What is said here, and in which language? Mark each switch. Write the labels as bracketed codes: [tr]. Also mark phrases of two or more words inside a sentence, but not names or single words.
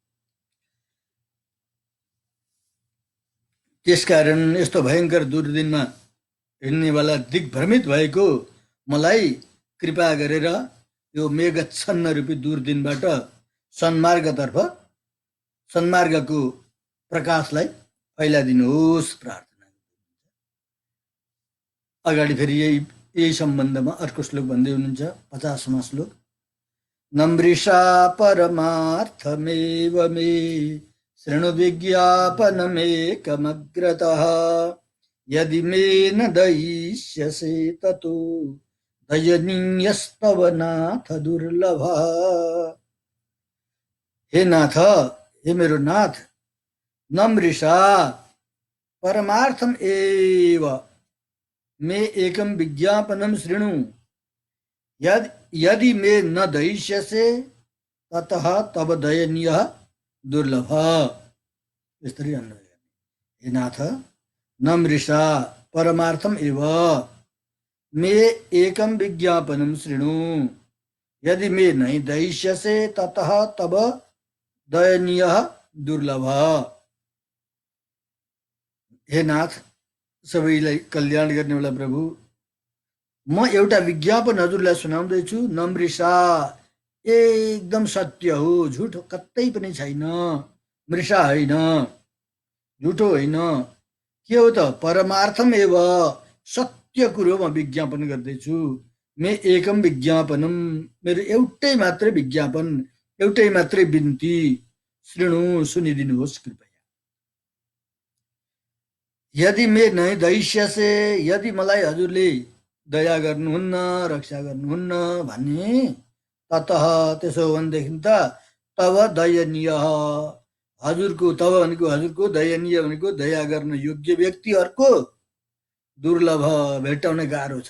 [ne] त्यसकारण यस्तो भयङ्कर दुर्दिनमा हिँड्नेवाला दिग्भ्रमित भएको मलाई कृपा गरेर यो मेघच्छन्न रूपी दुर्दिनबाट सन्मार्गतर्फ सन्मार्गको प्रकाशलाई फैलाइदिनुहोस् प्रार्थना। अगाडि फेरि यही सम्बन्धमा अर्को श्लोक भन्दै हुनुहुन्छ 50वां श्लोक। [sa] नमृषा परमार्थमेव मे शृणु विज्ञापनमेकमग्रतः यदि मे न दयिष्यसे ततो दयनीयस्तव नाथ दुर्लभ। [ne] हे नाथ, हे मेरो नाथ, [sa] नमृषा परमार्थम एव मे एकम विज्ञापनम शृणु यदि मे न दयिष्यसे ततः तब दयनीय दुर्लभ। [ne] यसरी अन्वय। [sa] हे नाथ, नमृषा परमार्थम एव मे एकम विज्ञापनम शृणु यदि मे नहीं दयिष्यसे ततः तब दयनीय दुर्लभ। [ne] हे नाथ, सबैलाई कल्याण गर्नेवाला प्रभु, म एउटा विज्ञापन हजुरलाई सुनाउँदैछु। नमृषा एकदम सत्य हो, झुट कतै पनि छैन। मृषा होइन, झुटो होइन। के हो त? [sa] परमार्थम एव, [ne] सत्य कुरो म विज्ञापन गर्दैछु। [sa] मे एकम विज्ञापनम, [ne] मेरो एउटै मात्रै विज्ञापन, एउटै मात्रै बिन्ती। शृणु, सुनिदिनुहोस् कृपया। [sa] यदि मे नै दयिष्यसे, [ne] यदि मलाई हजुरले दया गर्नुहुन्न, रक्षा गर्नुहुन्न भने ततः, त्यसो भनेदेखि त तब दयनीय, हजुरको, तब भनेको हजुरको, दयनीय भनेको दया गर्न योग्य व्यक्तिहरूको दुर्लभ, भेट्टाउन गाह्रो छ।